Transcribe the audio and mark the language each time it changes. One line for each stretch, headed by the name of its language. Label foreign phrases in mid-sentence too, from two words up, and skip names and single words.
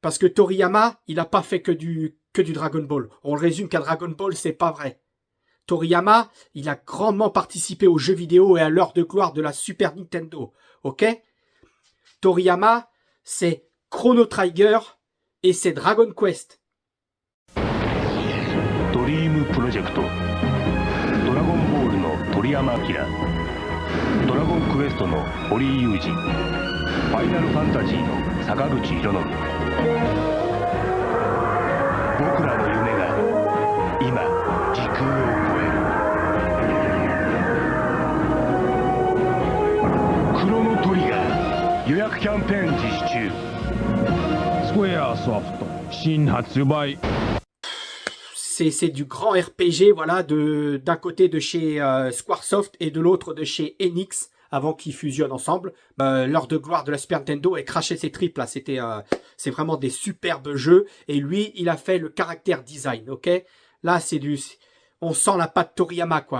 French: Parce que Toriyama, il n'a pas fait que du Dragon Ball. On le résume qu'à Dragon Ball, c'est pas vrai. Toriyama, il a grandement participé aux jeux vidéo et à l'heure de gloire de la Super Nintendo. Ok? Toriyama, c'est Chrono Trigger et c'est Dragon Quest.
Japanese: ドリームプロジェクトドラゴンボールの鳥山明ドラゴンクエストの堀井雄二ファイナルファンタジーの坂口裕信僕らの夢が今時空を超えるクロノトリガー予約キャンペーン実施中スクエアソフト新発売
French: C'est du grand RPG, voilà, d'un côté de chez Squaresoft et de l'autre de chez Enix, avant qu'ils fusionnent ensemble. L'heure de gloire de la Super Nintendo et craché ses tripes, là, c'est vraiment des superbes jeux. Et lui, il a fait le caractère design, ok? Là, on sent la patte Toriyama, quoi.